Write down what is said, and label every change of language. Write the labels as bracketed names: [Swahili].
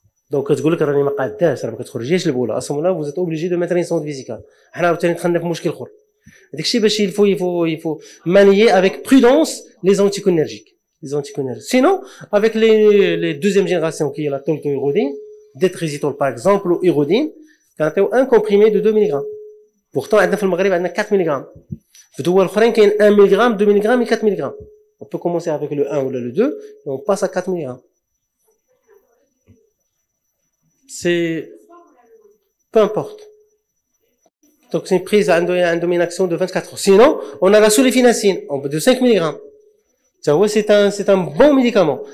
[Arabic] Donc, تقول لك راني ما قاداش راه ما كتخرجيش البوله اصلا لا [French] vous êtes obligé de mettre une sonde vésicale. [Arabic] حنا عاوتاني دخلنا في مشكل اخر. هذاك الشيء باش [French] il faut manier avec prudence les anticholinergiques. Sinon, avec les deuxième génération qui est la tolteurodine, détrizitol par exemple ou irodine, quand un comprimé de 2 mg. [Arabic] Pourtant, عندنا في المغرب عندنا 4 mg. في دول اخرين كاين [French] 1 mg, 2 mg et 4 mg. On peut commencer avec le 1 ou le 2 et on passe à 4 mg. C'est peu importe. Donc c'est une prise à une action de 24 heures. Sinon, on a la sulfonacine de 5 mg. C'est un bon médicament.